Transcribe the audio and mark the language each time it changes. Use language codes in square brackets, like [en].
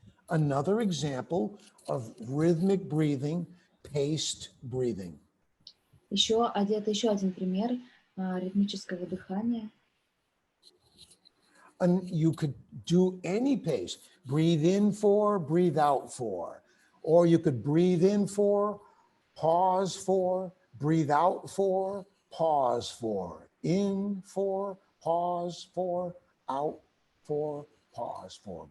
[en] Another example of rhythmic breathing, paced breathing. [ru] Это еще один пример ритмического дыхания. [en] And you could do any pace. Breathe in 4, breathe out 4. Or you could breathe in 4, pause 4, breathe out 4, pause 4. In 4, pause 4, out 4, pause 4.